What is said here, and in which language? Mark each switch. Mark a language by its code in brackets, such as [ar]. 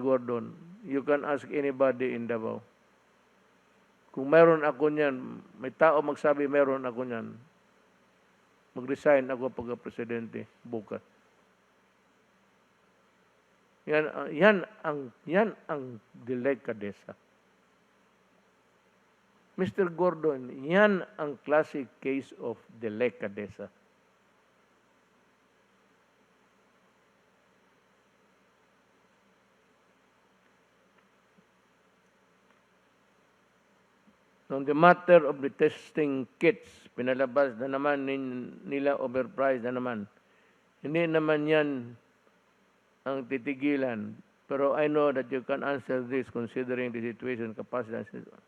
[en] Gordon, you can ask anybody in Davao. [tl] Kung mayroon ako niyan, may tao magsabi mayroon ako niyan, mag-resign ako pagka-presidente bukas. Yan ang delikadesa. [en] Mr. Gordon, [tl] yan ang [en] classic case of delicadeza. On the matter of the testing kits, [tl] pinalabas na naman nila overpriced na naman. Hindi naman yan ang titigilan. [en] Pero I know that you can answer this considering the situation, capacity.